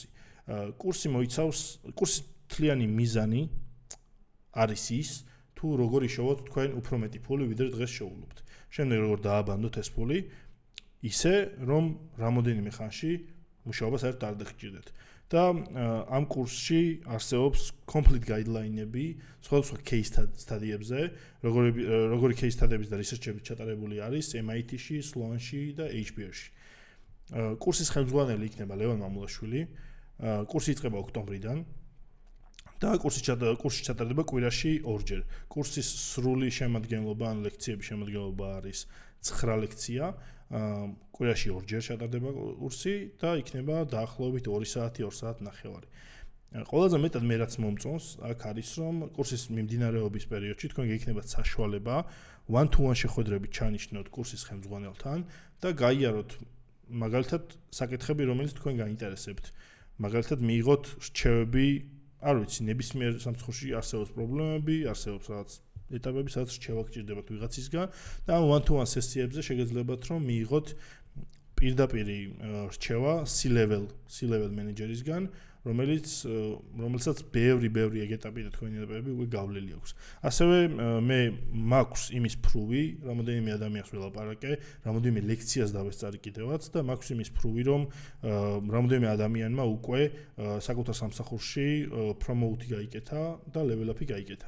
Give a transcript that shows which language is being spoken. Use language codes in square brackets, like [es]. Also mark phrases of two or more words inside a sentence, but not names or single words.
[ka] კურსი მოიცავს, კურსის მთლიანი მიზანი არის ის, თუ როგორ იშოვოთ თქვენ უფრო მეტი ფული, ვიდრე დღეს შოულობთ. შემდეგ როგორ დააბანდოთ ეს ფული, ისე რომ რამოდენიმე ხანში მუშაობას საერთოდ არ დაგჭირდეთ. და ამ კურსში არსებობს [en] complete guideline- [ka] ები სხვადასხვა [en] case study- [ka] ებზე, როგორი [en] case study- [ka] ების და research-ები ჩატარებული არის MIT-ში, Sloan-ში და HBO-ში. კურსის ხელმძღვანელი იქნება ლევან მამულაშვილი. კურსი იწყება ოქტომბრიდან და კურსი ჩატარდება კვირაში ორჯერ. კურსის სრული შემადგენლობა ან ლექციების შემადგენლობა არის 9 ლექცია. კვირაში ორჯერ ჩატარდება კურსი და იქნება დაახლოებით 2 საათი, 2 საათი ნახევარი. ყველაზე მეტად მე რაც მომწონს, აქ არის რომ კურსის მიმდინარეობის პერიოდში თქვენ გექნებათ საშუალება one-to-one შეხვედრებით ჩანიშნოთ კურსის ხელმძღვანელთან და გაიაროთ მაგალითად საკითხები, რომელიც თქვენ გაინტერესებთ. მაგალითად მიიღოთ რჩევები, არ ვიცი, ნებისმიერ სამცხურში არსებობს პრობლემები, არსებობს რაღაც ეტაპები, სადაც რჩევა გჭირდებათ ვიღაცისგან და ამ one-to-one სესიებზე შეგეძლებათ რომ მიიღოთ პირდაპირ რჩევა C-level მენეჯერისგან, რომელსაც ბევრი ეგ ეტაპი და თქვენი ეტაპები უკვე გავლილი აქვს. ასევე მე მაქვს იმის პრუვი, რამოდენიმე ადამიანს ველაპარაკე, რამოდენიმე ლექციას დავესწარი კიდევაც და მაქვს იმის პრუვი, რომ რამოდენიმე ადამიანმა უკვე საკუთარ სამსახურში პრომოუთი გაიკეთა და level-up-ი გაიკეთა.